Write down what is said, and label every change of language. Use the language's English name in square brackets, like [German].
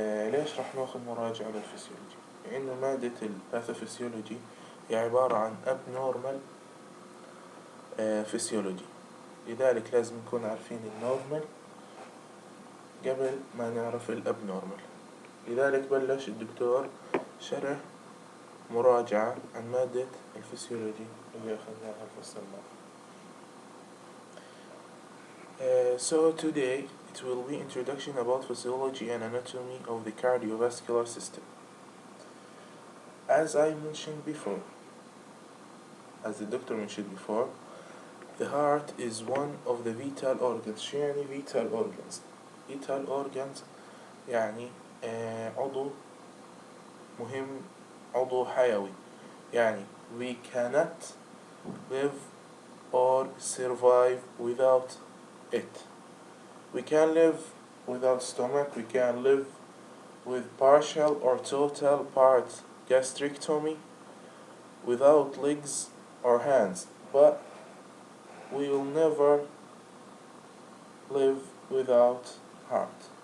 [Arabic] ليش راح ناخذ مراجعة للفسيولوجي؟ لأنه مادة الباثوفيسيولوجي هي عبارة عن abnormal فسيولوجي، لذلك لازم نكون عارفين النورمال قبل ما نعرف الابنورمال. لذلك بلش الدكتور شرح مراجعة عن مادة الفسيولوجي اللي أخذناها الفصل الماضي. [English] So today it will be introduction about physiology and anatomy of the cardiovascular system. As I mentioned before, as the doctor mentioned before, the heart is one of the vital organs. [Arabic] شو يعني vital organs؟ vital organs يعني عضو مهم، عضو حيوي. [English] يعني we cannot live or survive without it. We can live without stomach, we can live with partial or total part gastrectomy, without legs or hands, but we will never live without heart.